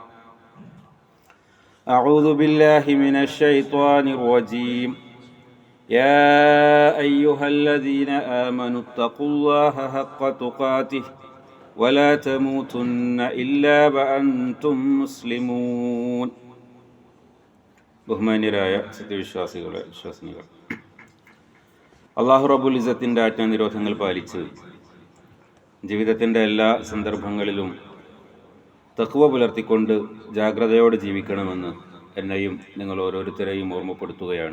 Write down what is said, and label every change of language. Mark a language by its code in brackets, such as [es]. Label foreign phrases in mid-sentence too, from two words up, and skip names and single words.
[ar] أعوذ بالله من الشيطان الرجيم يا أيها الذين آمنوا اتقوا الله حق تقاته ولا تموتن إلا وأنتم مسلمون [ml] ബഹുമാന്യരായ വിശ്വാസികൾ [ar] الله رب العزة [ml] ആജ്ഞാനിരോധങ്ങൾ പാലിച്ച് ജീവിതത്തിൻ്റെ എല്ലാ സന്ദർഭങ്ങളിലും തഖ്വ പുലർത്തിക്കൊണ്ട് ജാഗ്രതയോടെ ജീവിക്കണമെന്ന് എന്നെയും നിങ്ങൾ ഓരോരുത്തരെയും ഓർമ്മപ്പെടുത്തുകയാണ്.